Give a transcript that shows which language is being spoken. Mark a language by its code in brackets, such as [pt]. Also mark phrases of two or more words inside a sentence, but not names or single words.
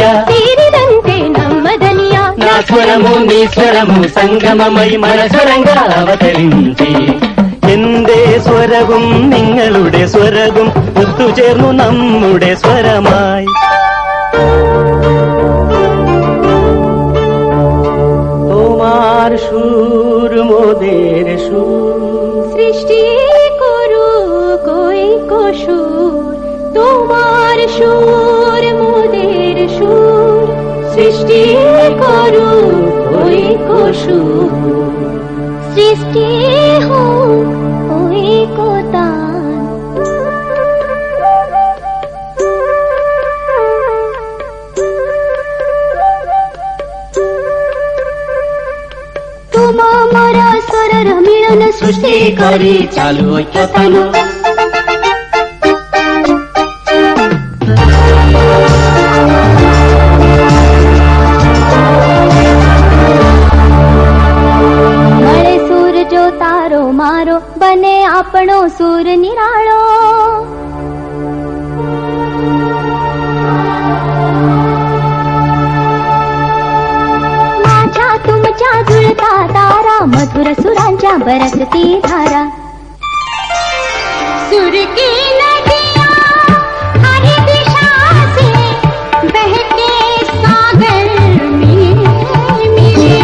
[kn] ತೀರಿದಂತೆ ನಮ್ಮದನಿಯ [te] నా స్వరము నీ స్వరము సంగమమై మన స్వరంగా అవతరించి. [ml] എന്റെ സ്വരവും നിങ്ങളുടെ സ്വരവും ഒത്തുചേർന്നു നമ്മുടെ സ്വരമായി. [bn] তোমার সুর মোদের সুর সৃষ্টি করু কই কসুর। তোমার সুর মোদের সুর সৃষ্টি করু কই কসুর। সৃষ্টি হোক ওই কোতান। [or] ତୁମ ମୋର ସ୍ୱରର ମିଳନ ସୃଷ୍ଟି କରି ଚାଲୁ ଐକ୍ୟତାନ। [gu] મળે સુર જો તારો મારો બને આપણો સુર નિરાળો। [mr] माझ्या तुमच्या जुळता तारा मधुर सुरांच्या बरसती धारा। [hi] सुर की नदियाँ हर दिशा से बहके सागर में मिले।